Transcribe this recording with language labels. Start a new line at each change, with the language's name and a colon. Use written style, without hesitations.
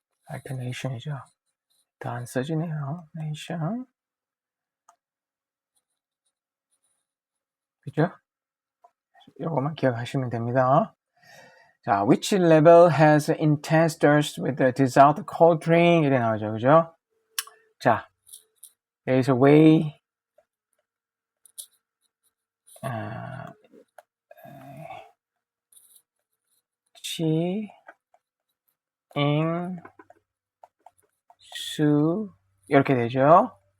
Korean: alternation이죠. 더 안 써지네요. nation. 그죠? 요거만 기억하시면 됩니다.
English: 자, which level has intense thirst with the desire to cold drink?
Korean: 이래 나오죠. 그죠? 자, 여기서 way, 치, 잉, 수, 이렇게 되죠.